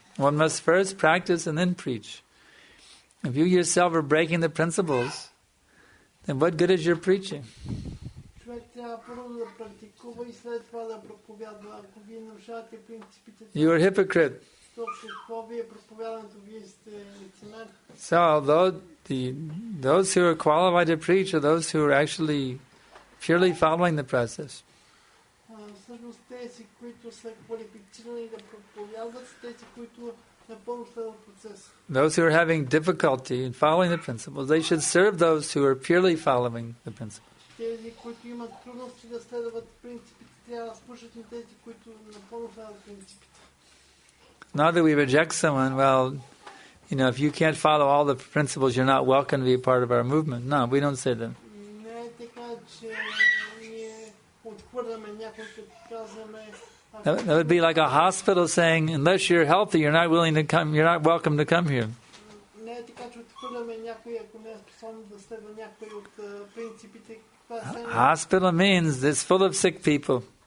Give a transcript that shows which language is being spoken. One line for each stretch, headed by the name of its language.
English: One must first practice and then preach. If you yourself are breaking the principles, then what good is your preaching?
Bulgarian: Човек трябва първо да практикува и след това да проповядва. Ако вие нарушавате принципите,
English: You are a hypocrite.
Bulgarian: то какво ви е проповядането? Вие сте лицемер.
English: So, although those who are qualified to preach are those who are actually purely following the process.
Bulgarian: Всъщност тези, които са квалифицирани да проповядват, са тези, които напълно следват процеса.
English: Those who are having difficulty in following the principles, they should serve those who are purely following the principles.
Bulgarian: Тези, които имат трудности да следват принципите, трябва да слушат на тези, които напълно следват принципите.
English: Not that we reject someone, well, if you can't follow all the principles, you're not welcome to be a part of our movement. No, we don't say that.
Bulgarian: Не е така, че ние отхвърляме някой, като казваме...
English: That would be like a hospital saying, unless you're healthy, you're not willing to come, you're not welcome to come here.
Bulgarian: Не е така, че отхвърляме някой, ако не е способен да следва някой от принципите.
English: Hospital means it's full of sick people.